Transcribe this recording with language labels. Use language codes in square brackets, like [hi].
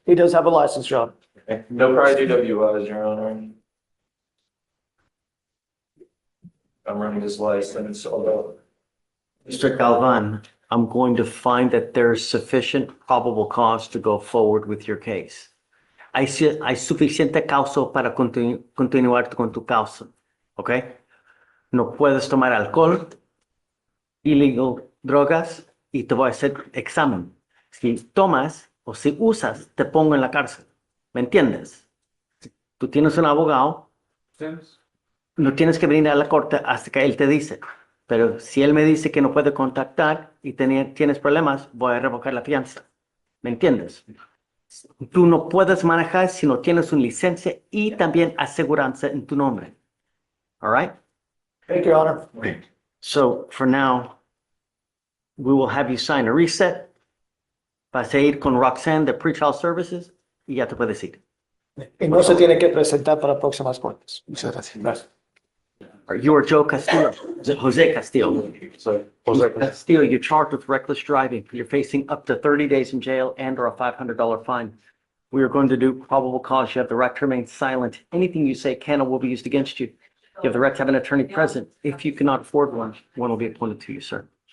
[en] He does have a license, John. No prior DWIs, Your Honor. I'm running his license, although. Mr. Galvan, I'm going to find that there's sufficient probable cause to go forward with your case. [es] Hay suficiente causa para continuar con tu causa, ¿ok? No puedes tomar alcohol, illegal drogas, y te voy a hacer examen. Si tomas o si usas, te pongo en la cárcel. ¿Me entiendes? Tú tienes un abogado, no tienes que venir a la corte hasta que él te dice. Pero si él me dice que no puede contactar y tienes problemas, voy a revocar la fianza. ¿Me entiendes? Tú no puedes manejar si no tienes una licencia y también aseguranza en tu nombre. [en] All right? Thank you, Your Honor. So for now, we will have you sign a reset. [es] Vas a ir con Roxanne de Pretrial Services y ya te puedes ir. Y no se tiene que presentar para próximas cortes. Muchas gracias. Gracias. [en] You are Joe Castillo, Jose Castillo. Jose Castillo, you're charged with reckless driving. You're facing up to 30 days in jail and or a $500 fine. We are going to do probable cause. You have the right to remain silent. Anything you say can or will be used against you. You have the right to have an attorney present. If you cannot afford one will be appointed to you, sir.